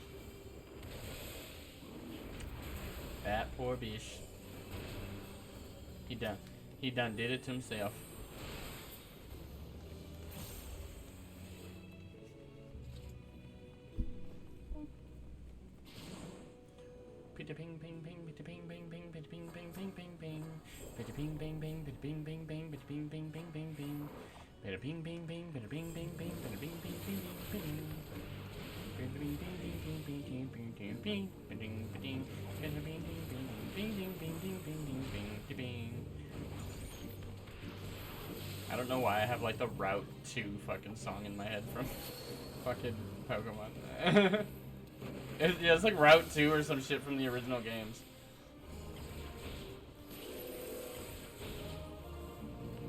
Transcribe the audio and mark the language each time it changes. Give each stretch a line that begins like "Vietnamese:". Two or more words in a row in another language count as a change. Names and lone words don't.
English: That poor bish. He done did it to himself. Pity ping ping ping, pity ping ping ping, pity ping ping ping ping ping, pity ping ping ping, pity ping ping ping, pity ping ping ping ping ping, pity ping ping ping, pity ping ping ping, pity ping ping ping ping, pity ping ping ping ping ping ping ping ping, pity ping ping ping ping ping ping ping ping. I don't know why I have like the Route 2 fucking song in my head from fucking Pokemon. It's like Route 2 or some shit from the original games.